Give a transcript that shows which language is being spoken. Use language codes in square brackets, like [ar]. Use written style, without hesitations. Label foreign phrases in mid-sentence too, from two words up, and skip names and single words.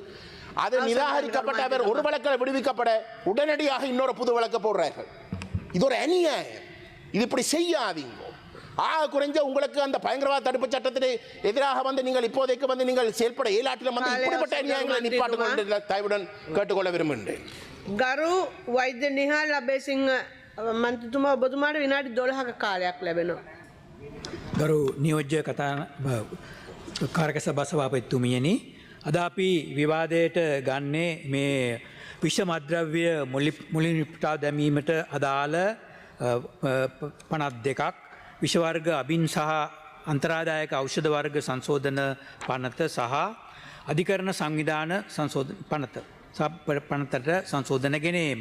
[ta] அது நிராகரிக்கப்பட்ட அவர் ஒரு வழக்கில் விடுவிக்கப்பட உடனடியாக இன்னொரு புது வழக்கு போடுறார்கள். இது ஒரு அநியாயம். இது இப்படி செய்யாதீங்க. குறைஞ்ச உங்களுக்கு அந்த பயங்கரவாத தடுப்பு சட்டத்திற்கு எதிராக வந்து நீங்கள் இப்போதைக்கு வந்து நீங்கள் செயல்பட இயலாட்டிலும் வந்து இப்படிப்பட்ட அநியாயங்களை நிப்பாட்டுங்கள் தயவுடன் கேட்டுக்கொள்ள விரும்புகின்றேன். [si] ගරු වෛද්‍ය නිහාල් අබේසිංහ මන්ත්‍රීතුමා ඔබතුමාට විනාඩි 12ක කාලයක් ලැබෙනවා. ගරු නියෝජ්‍ය කාරක සභා සභාපතිතුමියනි, අද අපි විවාදයට ගන්නේ මේ විෂ මද්‍රව්‍ය මුලින්පුටා දැමීමට අදාළ 52ක් විෂ වර්ග අබින් සහ අන්තරාදායක ඖෂධ වර්ග සංශෝධන පනත සහ අධිකරණ සංවිධාන සංශෝධන පනතට සංශෝධන ගෙනීම.